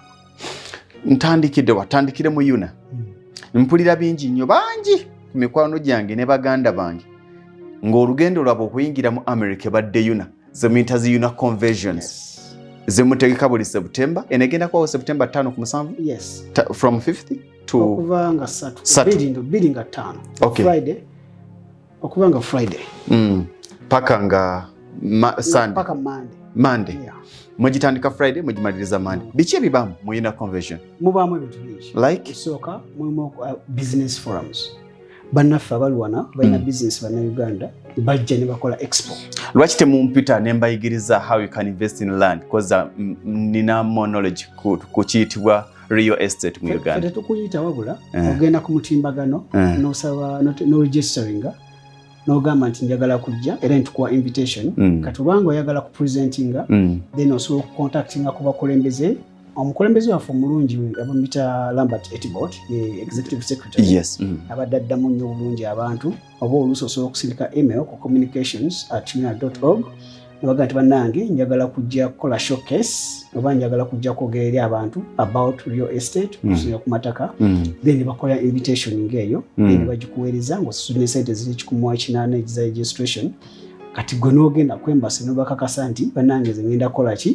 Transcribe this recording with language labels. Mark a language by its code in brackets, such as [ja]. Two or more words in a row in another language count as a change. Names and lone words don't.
[lg] watandikire mu yuna mpulira bingi nnyo bangi ku mikwano gyange ne baganda bange ng'olugendo lwabwe okuyingira mu America badde yuna zemuyita zi yuna conversions zemutegeka buli September enegenda kwawo September 5 ku 7 [en] from 50 to [lg] okuva nga 2 nga 5 Friday okuva nga Friday paka nga Sunday paka Monday mugitandika Friday mugimaliriza Monday biki ebibamu mu yuna convention mubaamu ebintu bingi like soka mulimu [en] business forums [lg] bannaffe abali wana balina business bana Uganda bajja ne bakola expo lwaki temumpita ne mbayigiriza [en] how you can invest in land because [lg] nina [en] more knowledge [lg] ku kiyitibwa [en] real estate [lg] mu Uganda tukuyita wabula ogenda ku mutimbagano n'osaba no registering n'ogamba nti njagala kujja era ntukuwa invitation katubanga oyagala ku presentinga then osobola okucontactinga ku bakulembeze omukulembeze waffe omulungi abamuyita Lambert Etibot [en] executive secretary [lg] abadde addamu nnyo obulungi abantu oba oluusi osobola okusindika email ku communications@una.org nebaga nti bannange njagala kujja kukola showcase oba njagala kujja kwogera eri abantu [en] about real estate [lg] okusinga ku mataka then bakola invitation ng'eyo then bagikuweereza ng'osasulira sente ziri 180 egiza registration kati gwe n'ogenda kwembasi n'obakakasa nti bannange nze ngenda kukola ki